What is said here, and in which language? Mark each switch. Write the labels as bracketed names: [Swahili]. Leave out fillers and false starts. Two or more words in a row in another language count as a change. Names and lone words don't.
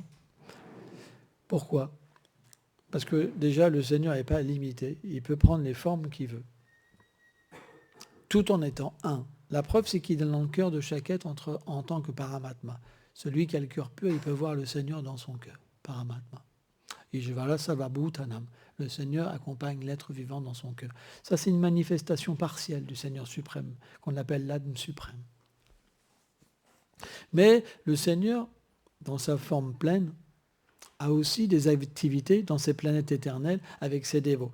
[French] Pourquoi? Parce que déjà, le Seigneur n'est pas limité. Il peut prendre les formes qu'il veut. Tout en étant un. La preuve, c'est qu'il est dans le cœur de chaque être en tant que Paramatma. Celui qui a le cœur pur, il peut voir le Seigneur dans son cœur. [Sanskrit] Paramatma. Ijvala Sarvabhutanam. [French] Le Seigneur accompagne l'être vivant dans son cœur. Ça, c'est une manifestation partielle du Seigneur suprême, qu'on appelle l'âme suprême. Mais le Seigneur, dans sa forme pleine, a aussi des activités dans ces planètes éternelles avec ses dévots.